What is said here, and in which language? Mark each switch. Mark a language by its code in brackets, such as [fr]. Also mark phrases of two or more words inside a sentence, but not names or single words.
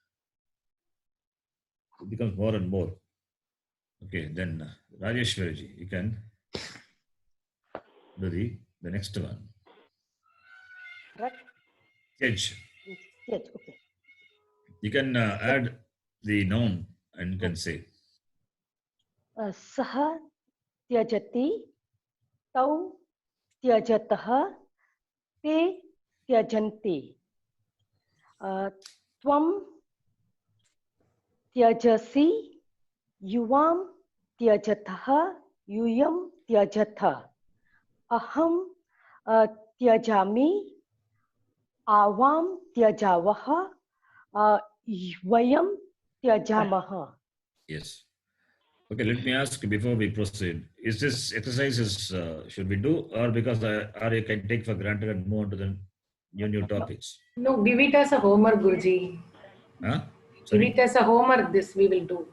[en] It becomes more and more. Okay, then Rajeshwarji, you can do the next one. Right. Edge. Yes, okay. You can add the noun and you can say. [sa] Saha tyajati, tau tyajataha, te tyajanti. Tvam tyajasi, yuvam tyajataha, yuyam tyajatha. Aham tyajami, avam tyajavaha, vayam tyajamaha. [en] Yes. Okay, let me ask before we proceed. Is this exercises should we do or because I can take for granted and move on to the new topics? No, give it as a homework, Guruji. Huh? Give Sorry? it as a homework, this we will do.